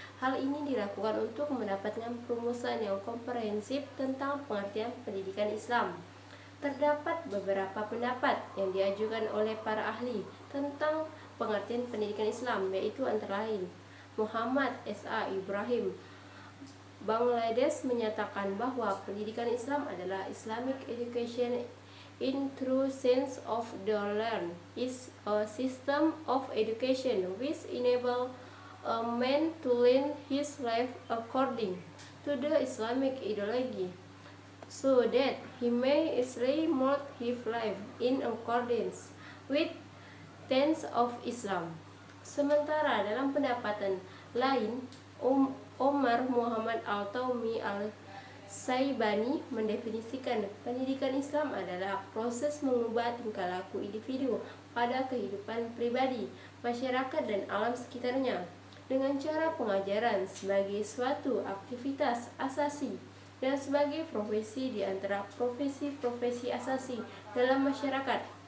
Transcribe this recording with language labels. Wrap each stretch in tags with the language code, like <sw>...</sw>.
<id>Hal ini dilakukan untuk mendapatkan perumusan yang komprehensif tentang pengertian pendidikan Islam. Terdapat beberapa pendapat yang diajukan oleh para ahli tentang pengertian pendidikan Islam, yaitu antara lain Muhammad S.A. Ibrahim Bangladesh menyatakan bahwa pendidikan Islam adalah</id> <en>Islamic education in true sense of the learn is a system of education which enable a man to learn his life according to the Islamic ideology, so that he may easily mold his life in accordance with tenets of Islam.</en> <id>Sementara dalam pendapatan lain, Omar Muhammad Al-Taumi Al-Saibani mendefinisikan pendidikan Islam adalah proses mengubah tingkah laku individu pada kehidupan pribadi, masyarakat dan alam sekitarnya dengan cara pengajaran sebagai suatu aktivitas asasi dan sebagai profesi di antara profesi-profesi asasi dalam masyarakat.</id>